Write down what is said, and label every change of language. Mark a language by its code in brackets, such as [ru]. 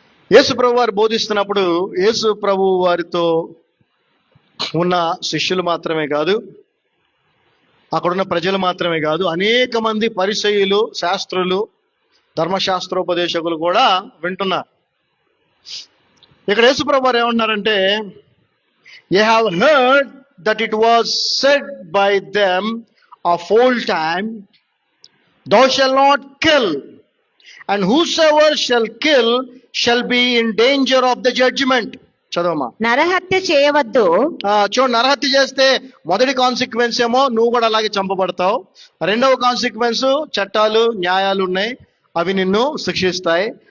[te] యేసు ప్రభు వారు బోధిస్తున్నప్పుడు యేసు ప్రభు వారితో ఉన్న శిష్యులు మాత్రమే కాదు, అక్కడున్న ప్రజలు మాత్రమే కాదు, అనేక మంది పరిసయ్యులు, శాస్త్రులు, ధర్మశాస్త్రోపదేశకులు కూడా వింటున్నారు. ఇక్కడ యేసుప్రభు వారు ఏమన్నారంటే, [en] "You have heard that it was said by them of old time, thou shalt not kill, and whosoever shall kill shall be in danger of the judgment." [te] చదవమా. నరహత్య చేయవద్దు. చూడు, నరహత్య చేస్తే మొదటి కాన్సిక్వెన్స్ ఏమో నువ్వు కూడా అలాగే చంపబడతావు. రెండవ కాన్సిక్వెన్స్ చట్టాలు న్యాయాలు ఉన్నాయి, అవి నిన్ను శిక్షిస్తాయి.